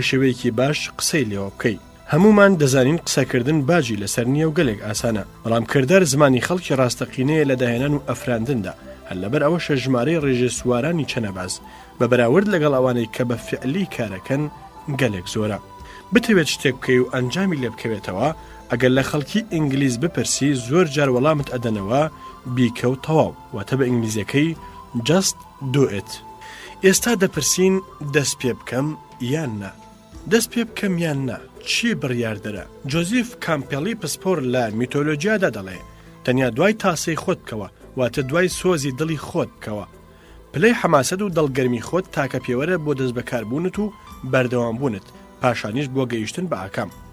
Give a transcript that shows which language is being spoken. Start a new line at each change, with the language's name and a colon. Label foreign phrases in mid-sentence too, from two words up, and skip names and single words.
Central Kurdish: شێوەیەکی باش قسەی لێوە بکەی هەمومان دەزانین قسەکردن باجی لەسەر نییە و گەلێک ئاسانە بەڵام کردار زمانی خەڵکی ڕاستەقینەیە لە داهێنان و ئەفراندندا هەر لەبەر ئەوەشە ژمارەی ڕێژەسوارانی چەنەباز بە بەراورد لەگەڵ ئەوانەی کە بە فعلی کارەکەن گەلێک زۆرە بتەوێت شتێک بکەی و ئەنجامی لێ بکەوێتەوە ئەگەر لە خەڵکی ئینگلیز بپرسی زۆر جار وەڵامت ئەدەنەوە بیکە و تەواو واتە بە ئینگلیزیەکەی
English: just do it
Central Kurdish: ئێستا دەپرسین دەست پێ بکەم یان نا دەست پێ بکەم یان نا چی بڕیاردەرە جۆزیف کامپێڵی پسپۆر لە میتۆلۆجیادا دەڵێ تەنیا دوای تاسەی خۆت بکەوە واتە دوای سۆزی دڵی خۆت بکەوە پلەی حەماسەت و دڵگەرمی خۆت تاکە پێوەرە بۆ دەست بەکاربوونت و بەردەوامبوونت پاشانیش بۆ گەیشتن بە ئاکام